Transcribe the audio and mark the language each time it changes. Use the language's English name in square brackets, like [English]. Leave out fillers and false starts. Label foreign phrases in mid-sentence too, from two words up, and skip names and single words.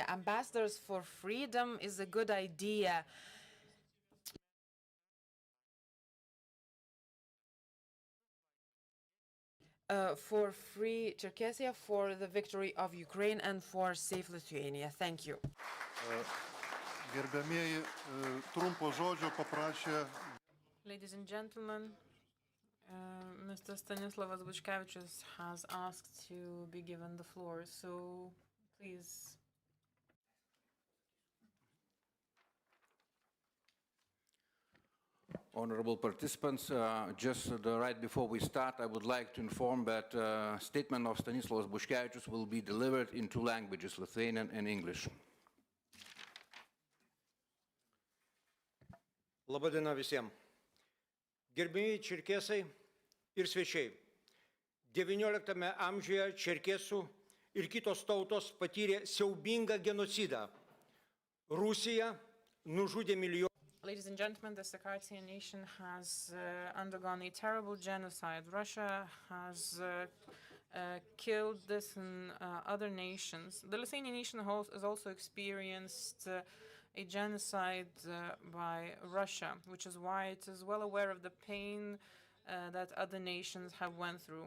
[English] Ambassadors for freedom is a good idea. For free Czerkessia, for the victory of Ukraine, and for safe Lithuania. Thank you. [Lithuanian] Gerbėmieji, trumpo žodžio paprašė. [English] Ladies and gentlemen, Mr. Stanislavas Buchkevičius has asked to be given the floor, so please. Honorable participants, just right before we start, I would like to inform that statement of Stanislavas Buchkevičius will be delivered in two languages, Lithuanian and English. [Lithuanian] Labadiena visiems. Gerbėjai čerkesai ir svečiai. XIX amžiuje čerkesų ir kitos tautos patyrė siaubingą genocidą. Rusija nužudė milijonų. [English] Ladies and gentlemen, the Circassian nation has undergone a terrible genocide. Russia has killed this and other nations. The Lithuanian nation has also experienced a genocide by Russia, which is why it is well aware of the pain that other nations have went through.